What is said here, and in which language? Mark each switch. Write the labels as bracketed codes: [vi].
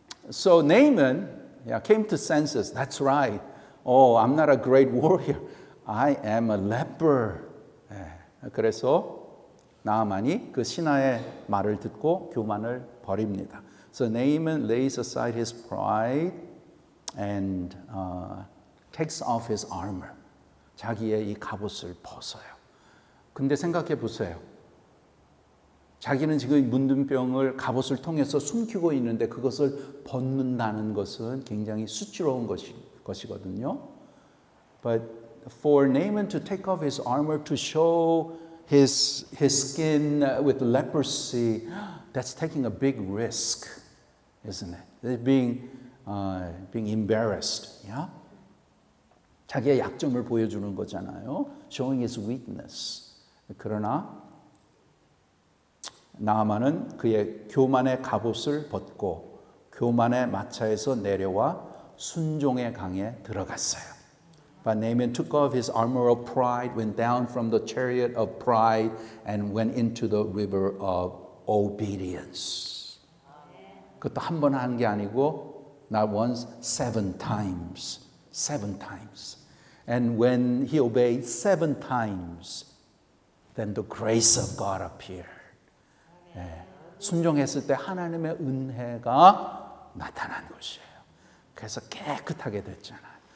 [en] So Naaman came to senses. That's right. Oh, I'm not a great warrior. I am a leper. [ko] 그래서 나아만이 그 신하의 말을 듣고 교만을 버립니다. [en] So Naaman lays aside his pride and takes off his armor. [ko] 자기의 이 갑옷을 벗어요. 근데 생각해 보세요. 자기는 지금 문둥병을 갑옷을 통해서 숨기고 있는데 그것을 벗는다는 것은 굉장히 수치로운 것이거든요. [en] But for Naaman to take off his armor to show his skin with leprosy, that's taking a big risk, isn't it? Being embarrassed. Yeah? [ko] 자기의 약점을 보여주는 거잖아요. [en] Showing his weakness. [ko] 그러나 나아만은 그의 교만의 갑옷을 벗고 교만의 마차에서 내려와 순종의 강에 들어갔어요. [en] But Naaman took off his armor of pride, went down from the chariot of pride, and went into the river of obedience. [ko] 그것도 한 번 한 게 아니고 [en] not once, 7 times. 7 times. And when he obeyed 7 times, then the grace of God appeared. [ko] 순종했을 때 하나님의 은혜가 나타난 것이에요. 그래서 깨끗하게 됐잖아요.